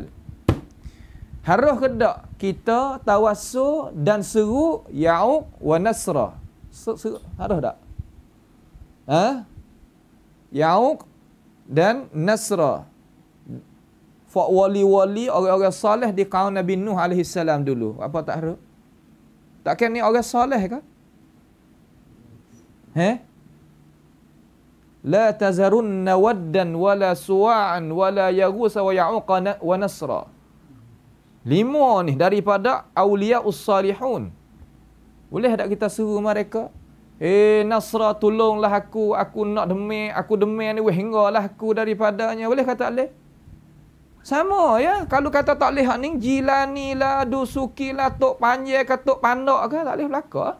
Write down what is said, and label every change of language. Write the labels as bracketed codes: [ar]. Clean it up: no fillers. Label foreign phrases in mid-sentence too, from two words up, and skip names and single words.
[ms] Harus ke tak kita tawassul dan seru Ya'uq wa Nasra? Harus tak? Ya'uq dan Nasra. Fa wali-wali orang-orang soleh di kaum Nabi Nuh [ar] عليه السلام [ms] dulu. Apa tak harus? Takkan ni orang soleh ke? [ar] لا تذرن ودا ولا سواعا ولا يغوث و يعوق و نسرا. [ms] 5 ni daripada [ar] أولياء الصالحون. [ms] Boleh tak kita seru mereka? Nasra, tolonglah aku nak demam, aku demam ni hinggalah aku daripadanya. Boleh kata boleh? Sama ya. Kalau kata tak boleh hak ni, Jilani lah, Dusuki lah, Tok Panjang ke Tok Pandak ke, tak boleh belaka.